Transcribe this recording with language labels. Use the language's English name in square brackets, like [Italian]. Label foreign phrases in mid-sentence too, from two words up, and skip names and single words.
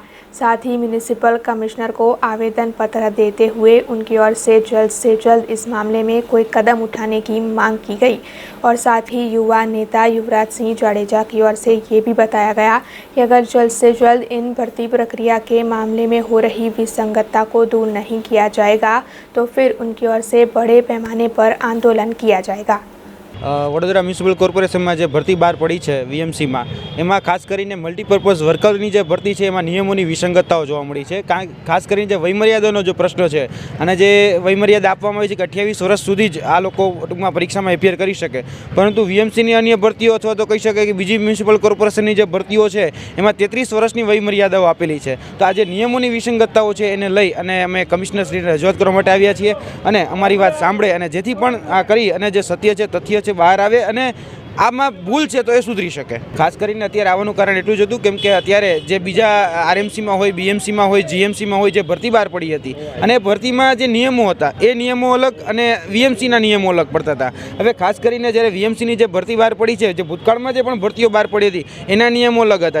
[Hindi] साथ ही म्यूनिसिपल कमिश्नर को आवेदन पत्र देते हुए उनकी ओर से जल्द इस मामले में कोई कदम उठाने की मांग की गई और साथ ही युवा नेता युवराज सिंह जाडेजा की ओर से ये भी बताया गया कि अगर जल्द से जल्द इन भर्ती प्रक्रिया के मामले में हो रही विसंगतता को दूर नहीं किया जाएगा तो फिर उनकी ओर से बड़े पैमाने पर आंदोलन किया जाएगा। वडोदरा म्युनिसिपल कोर्पोरेशन में जो भर्ती बहार पड़ी है वीएमसी में [Gujarati] એમાં ખાસ કરીને મલ્ટીપર્પઝ વર્કરની [Hindi] जो भर्ती है [Gujarati] એમાં નિયમોની વિસંગતતાઓ જોવા મળી છે। ખાસ કરીને જો વયમર્યાદાનો જો પ્રશ્ન હૈ અને જે વયમર્યાદા આપવામાં આવી છે કિ 28 વર્ષ સુધી જ આ લોકો ટૂંકમાં પરીક્ષામાં એપિયર કરી શકે, પરંતુ વીએમસીની અન્ય ભરતીઓ અથવા તો કહી શકાય કિ બીજી મ્યુનિસિપલ કોર્પોરેશનની જે ભરતીઓ છે એમાં 33 વર્ષની વયમર્યાદાઓ આપેલી છે। તો આ જે નિયમોની વિસંગતતાઓ છે એને લઈ અને અમે કમિશ્નરશ્રીને રજૂઆત કરવા માટે આવ્યા છીએ અને અમારી વાત સાંભળે અને જેથી પણ આ કરી અને જે સત્ય છે તથ્ય બહાર આવે અને આમાં ભૂલ [Hindi] है तो ये [Gujarati] સુધરી સકે। ખાસ કરીને અત્યારે આવવાનું કારણ એટલું જ હતું કેમ કે અત્યારે જે બીજા આરએમસીમાં હોય, બીએમસીમાં હોય, જીએમસીમાં હોય જે ભરતી બહાર પડી હતી અને ભરતીમાં જે નિયમો હતા એ નિયમો અલગ અને વીએમસીના નિયમો અલગ પડતા હતા। હવે ખાસ કરીને જ્યારે વીએમસીની જે ભરતી બહાર પડી છે, જે ભૂતકાળમાં જે પણ ભરતીઓ બહાર પડી હતી એના નિયમો અલગ હતા।